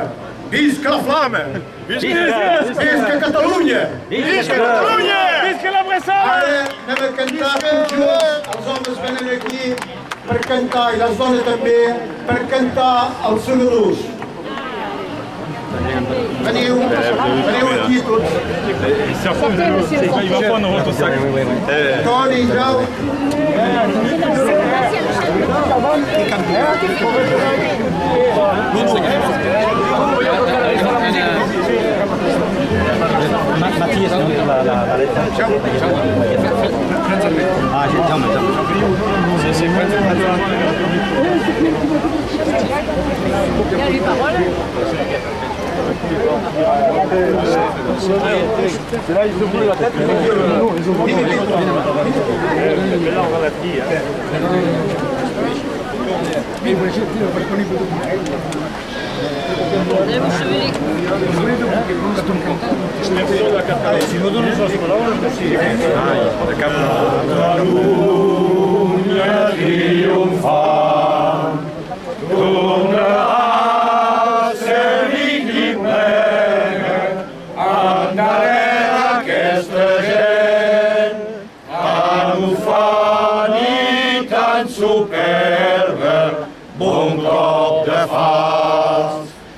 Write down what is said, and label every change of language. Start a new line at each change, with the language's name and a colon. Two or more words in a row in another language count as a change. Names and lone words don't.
Catalan: Visca la flama! Visca Catalunya! Visca Catalunya! Visca la Bressada! Ara anem a cantar tots junts. Els homes venen aquí per cantar i les dones també per cantar els segadors. Veniu aquí tots.
French: Il va prendre votre sac. Toni, Jau.
Spanish: Matías, ¿no? La letra. Ah, Jaume. Sí,
French: Il y a les paroles. C'est là, ils ouvrent la tête, ils ouvrent la tête. Là, on va la plier.
Catalan: Si no dones les paraules, sí. De cap. Catalunya triomfant, tornarà a ser digna i plena, endarrere aquesta gent, tan ufant i tan superba, bon cop de fals,